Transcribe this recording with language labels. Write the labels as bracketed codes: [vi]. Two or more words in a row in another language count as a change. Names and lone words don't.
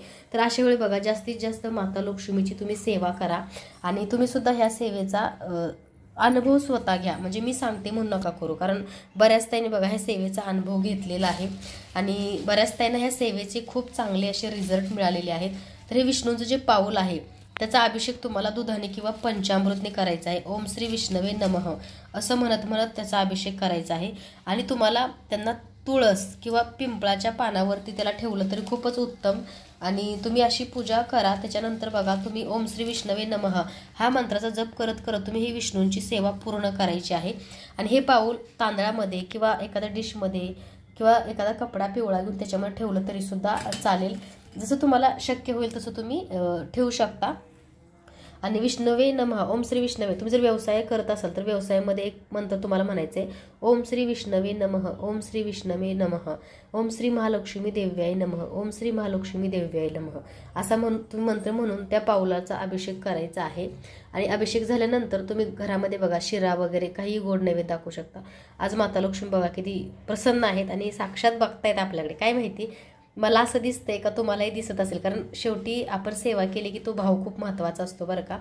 [mr] तर अशा वेळी बघा जास्तीत जास्त माता लक्ष्मीची तुम्ही सेवा करा आणि तुम्ही सुद्धा ह्या सेवेचा अनुभव स्वतः घ्या. म्हणजे मी सांगते म्हणून नका करू, कारण बऱ्याच ताईंनी बघा ह्या सेवेचा अनुभव घेतलेला आहे आणि बऱ्याच ताईंना ह्या सेवेचे खूप चांगले असे रिझल्ट मिळालेले आहेत. तर हे विष्णूंचं जे पाऊल आहे त्याचा अभिषेक तुम्हाला दुधाने किंवा पंचामृतने करायचा आहे. [sa] ओम श्री विष्णवे नमः [mr] असं म्हणत म्हणत त्याचा अभिषेक करायचा आहे आणि तुम्हाला त्यांना तुळस किंवा पिंपळाच्या पानावरती त्याला ठेवलं तरी खूपच उत्तम. आणि तुम्ही अशी पूजा करा. त्याच्यानंतर बघा तुम्ही [sa] ओम श्री विष्णवे नमः [mr] हा मंत्राचा जप करत करत तुम्ही ही विष्णूंची सेवा पूर्ण करायची आहे. आणि हे पाऊल तांदळामध्ये किंवा एखाद्या डिशमध्ये किंवा एखादा कपडा पिवळा घेऊन त्याच्यामध्ये ठेवलं तरीसुद्धा चालेल, जसं तुम्हाला शक्य होईल तसं तुम्ही ठेवू शकता. [sa] आणि विष्णवे नमः ओम श्री विष्णवे, [mr] तुम्ही जर व्यवसाय करत असाल तर व्यवसायामध्ये एक मंत्र तुम्हाला म्हणायचं आहे, [sa] ओम श्री विष्णवे नमः, ओम श्री विष्णवे नमः, ओम श्री महालक्ष्मी देव्याय नमः, ओम श्री महालक्ष्मी देव्याय नमः [mr] असा तुम्ही मंत्र म्हणून त्या पाऊलाचा अभिषेक करायचा आहे. आणि अभिषेक झाल्यानंतर तुम्ही घरामध्ये बघा शिरा वगैरे काही गोड नैवेद्य दाखवू शकता. आज माता लक्ष्मी बघा किती प्रसन्न आहेत आणि साक्षात बघतायत आपल्याकडे. काय माहिती मला असं दिसतंय का तुम्हालाही दिसत असेल, कारण शेवटी आपण सेवा केली की तो भाव खूप महत्त्वाचा असतो बरं का.